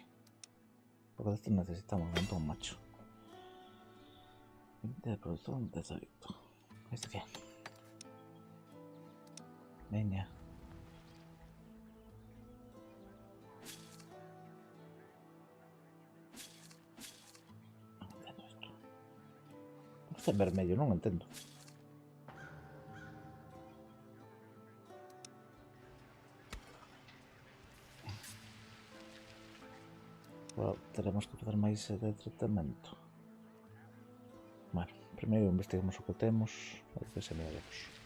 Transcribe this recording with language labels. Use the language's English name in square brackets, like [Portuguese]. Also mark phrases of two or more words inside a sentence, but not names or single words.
[Spanish] Porque de estos necesitamos un montón, macho. De producción de solito. ¿Este qué? Venga. No entiendo esto. [Galician] Está en vermelho, non entendo. Bueno, teremos que facer máis de tratamento. Bueno, primeiro investigamos o que temos e depois se miraremos.